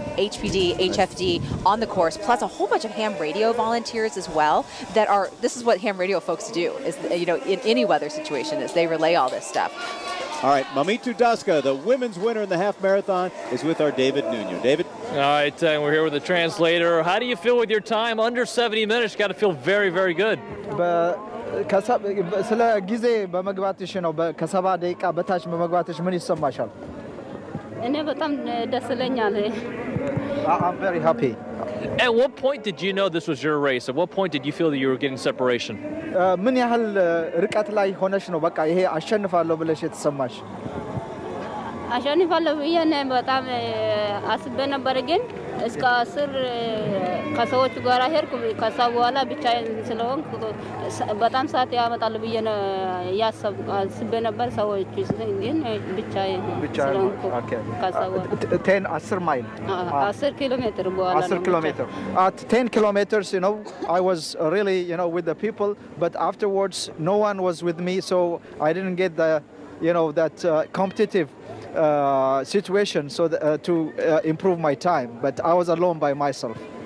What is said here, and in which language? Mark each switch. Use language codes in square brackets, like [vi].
[en] HPD, HFD on the course, plus a whole bunch of ham radio volunteers as well that are, this is what ham radio folks do, is, you know, in any weather situation, is they relay all this stuff. All right, Mamitu Daska, the women's winner in the half marathon, is with our David Nuno. David? All right, we're here with the translator. How do you feel with your time? Under 70 minutes, got to feel very, very good. [am] ስለ ጊዜ በመግባትሽ ነው ከ70 ደቂቃ በታች በመግባትሽ ምን ይሰማሻል? እኔ በጣም ደስ ይለኛል። [en] I'm very happy. At what point did you know this was your race? At what point did you feel that you were getting separation? [am] ምን ያህል ርቀት ላይ ሆነሽ ነው በቃ ይሄ አሸንፋለሁ ብለሽ የተሰማሽ? አሸንፋለሁ ብዬ በጣም አስቤ ነበር፣ ግን እስከ 10 ከሰዎቹ ጋር ሄድኩ። ከዛ በኋላ ብቻዬን ስለሆንኩ በጣም ሰዓት ያመጣል ብዬ አስቤ ነበር። ሰዎቹ ግን ብቻዬን ስለሆንኩ ከዛ በኋላ [en] 10 mile 10 kilometers [am] በኋላ [en] 10 kilometers. At 10 kilometers, you know, I was really, you know, with the people, but afterwards no one was with me, so I didn't get the, you know, that competitive situation to improve my time, but I was alone by myself.